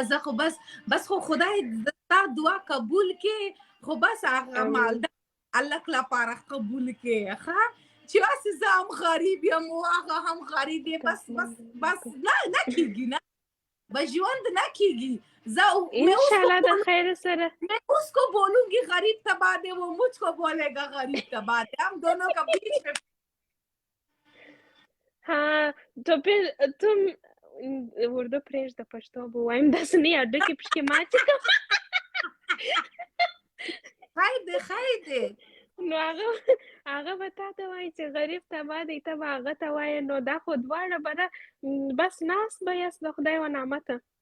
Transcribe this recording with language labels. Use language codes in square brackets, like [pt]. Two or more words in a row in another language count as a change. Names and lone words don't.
[ps] زه خو بس خو خدای تا دعا قبول کې، خو بس هغه مالدار الک لپاره قبول کې ښه چې واسه زه هم غریب یم او هغه هم غریب دی. بس نه کیږي، نه به ژوند نه کیږي. انشاءالله د خیر سره [ur] میں اس کو بولوں گی [ps] غریب تباہ دی, [ur] وہ مجھ کو بولے گا [ps] غریب تباہ دی, [ur] ہم دونوں کا بیچ میں. ہاں تو پھر تم اردو [ps] پرېږده پښتو به وایم داسې نه هډوکي پشکې ماتې کوم. خیر دی نو هغه به تا ته وایي چې غریب تباه دی، ته به هغه ته وایې. نو دا خو دواړه به بس ناست به یاست د خدای و نعمته.